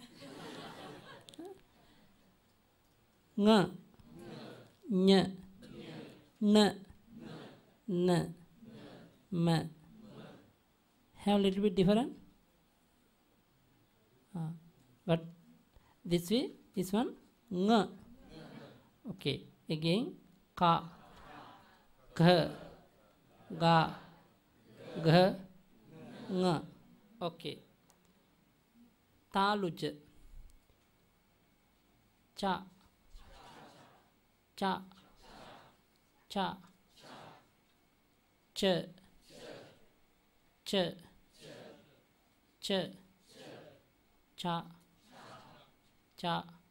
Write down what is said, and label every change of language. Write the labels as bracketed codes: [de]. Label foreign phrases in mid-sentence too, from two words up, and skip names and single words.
[en] Ng, ny, n, n, m. Have a little bit different. But this way, this one, ng. Okay, again, ka, gh, ga, gh, ng. Okay. Taluj, cha, cha, cha. ch, ch, ch, cha, cha,